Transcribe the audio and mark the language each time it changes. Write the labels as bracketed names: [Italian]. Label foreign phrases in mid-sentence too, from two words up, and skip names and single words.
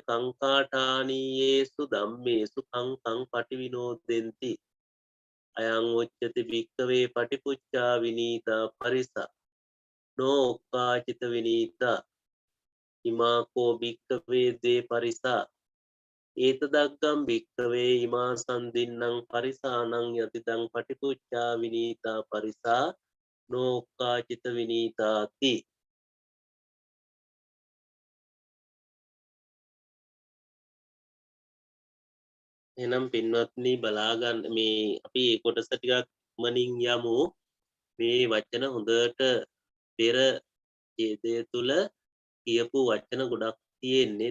[Pali] කංකාඨානීයේසු ධම්මේසු කංකං පටිවිනෝදෙන්ති අයං උච්චති භික්ඛවේ පටිපුච්ඡා විනීතා පරිසා නෝ ඔක්කාචිත විනීතා ඉමාකෝ භික්ඛවේ දේ පරිසා ඒතදග්ගම් භික්ඛවේ ඉමා සම්දින්නම් පරිසානං යතිදං පටිපුච්ඡා විනීතා පරිසා නෝ ඔක්කාචිත විනීතාති. [Sinhala] එනම් පින්වත්නි බලා ගන්න මේ අපි මේ කොටස ටිකක් මනින් යමු. මේ වචන හොඳට පෙර ඡේදය තුල කියපු වචන ගොඩක් තියෙන්නේ.